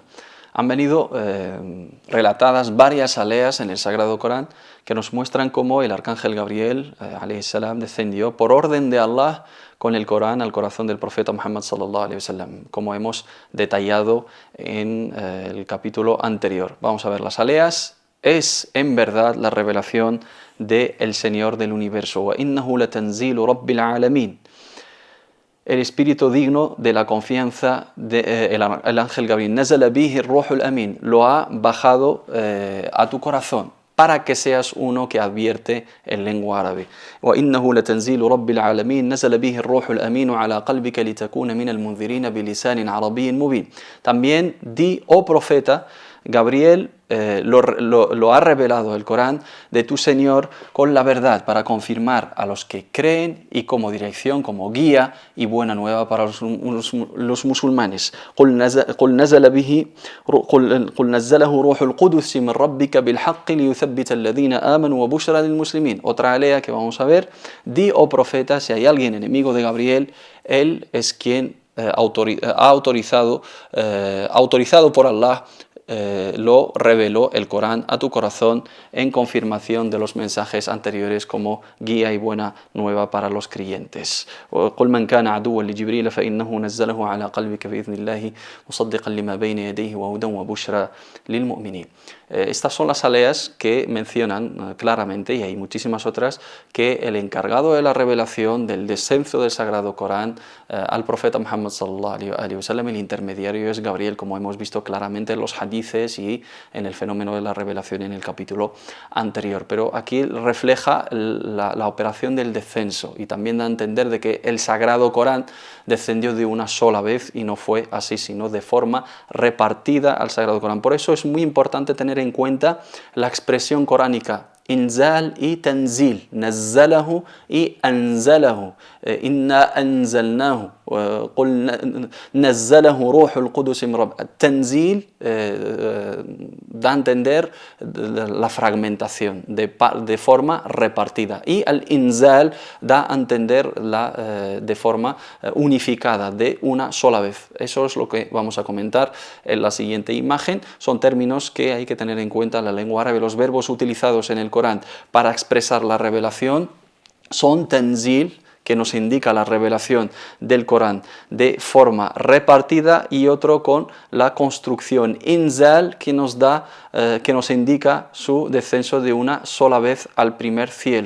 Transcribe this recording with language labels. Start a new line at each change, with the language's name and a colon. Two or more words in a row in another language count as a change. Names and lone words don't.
Spanish: Han venido relatadas varias aleas en el Sagrado Corán que nos muestran cómo el arcángel Gabriel
Arabic: عليه السلام
Spanish: descendió por orden de Allah con el Corán al corazón del profeta Muhammad
Arabic: صلى الله عليه وسلم,
Spanish: como hemos detallado en el capítulo anterior. Vamos a ver las aleas. Es en verdad la revelación del Señor del universo.
Arabic: وإنه لتنزيل رب العالمين.
Spanish: El espíritu digno de la confianza del ángel Gabriel.
Arabic: نزل به الروح الأمين.
Spanish: Lo ha bajado a tu corazón, para que seas uno que advierte en lengua árabe.
Arabic: وَإِنَّهُ لَتَنزِيلُ رَبِّ الْعَالَمِينَ نَزَلَ بِهِ الرُّوحُ الْأَمِينُ عَلَى قَلْبِكَ لِتَكُونَ مِنَ الْمُنذِرِينَ بِلِسَانٍ عَرَبِيٍّ مُبِينٍ.
Spanish: También di, oh profeta, Gabriel lo ha revelado el Corán de tu Señor con la verdad para confirmar a los que creen y como dirección, como guía y buena nueva para los musulmanes.
Arabic: قُلْ نَزَّلَهُ رُوحُ الْقُدُسِ مِنْ رَبِّكَ بِالْحَقِّ لِيُثَبِّتَ الَّذِينَ آمَنُوا وَبُشْرَى لِلْمُسْلِمِينَ.
Spanish: Otra alea que vamos a ver. Di, oh profeta, si hay alguien enemigo de Gabriel, él es quien ha autorizado por Allah, lo reveló el Corán a tu corazón en confirmación de los mensajes anteriores como guía y buena nueva para los creyentes.
Arabic: قل من كان عدوا لجبريل فإنه نزله على قلبك بإذن الله مصدقا لما بين يديه وهدى وبشرى للمؤمنين.
Spanish: Estas son las aleas que mencionan claramente, y hay muchísimas otras, que el encargado de la revelación del descenso del Sagrado Corán al profeta Muhammad
Arabic: صلى الله عليه وسلم,
Spanish: el intermediario es Gabriel, como hemos visto claramente en los hadices y en el fenómeno de la revelación en el capítulo anterior. Pero aquí refleja la operación del descenso y también da a entender de que el Sagrado Corán descendió de una sola vez y no fue así, sino de forma repartida al Sagrado Corán. Por eso es muy importante tener en cuenta la expresión coránica inzal y tanzil, nazzalahu y anzalahu,
Arabic: إنا أنزلناه, قل نزله روح القدس من رب.
Spanish: Tanzil da a entender la fragmentación de forma repartida, y al inzal da a entender de forma unificada, de una sola vez. Eso es lo que vamos a comentar en la siguiente imagen. Son términos que hay que tener en cuenta en la lengua árabe. Los verbos utilizados en el Corán para expresar la revelación son tanzil, que nos indica la revelación del Corán de forma repartida, y otro con la construcción inzal, que nos indica su descenso de una sola vez al primer cielo.